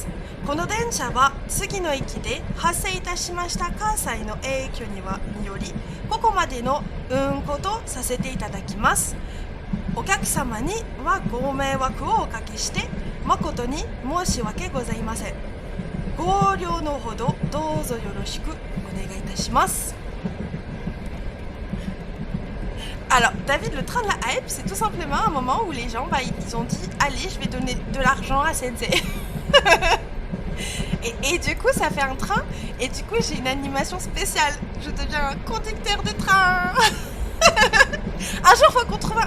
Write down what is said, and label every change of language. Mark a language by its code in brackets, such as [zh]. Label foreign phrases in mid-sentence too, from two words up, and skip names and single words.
[ja] この電車は次の駅で発生いたしました関西の影響によりここまでの運行とさせていただきます。お客様にはご迷惑をおかけして誠に申し訳ございません。ご了のほどどうぞよろしくお願いいたします。 [fr] Alors, David, le train de la hype, c'est tout simplement un moment où les gens, bah, ils ont dit, allez, je vais donner de l'argent à Sensei. Et du coup, ça fait un train, et du coup, j'ai une animation spéciale. Je deviens un conducteur de train. Un jour, faut qu'on trouve un...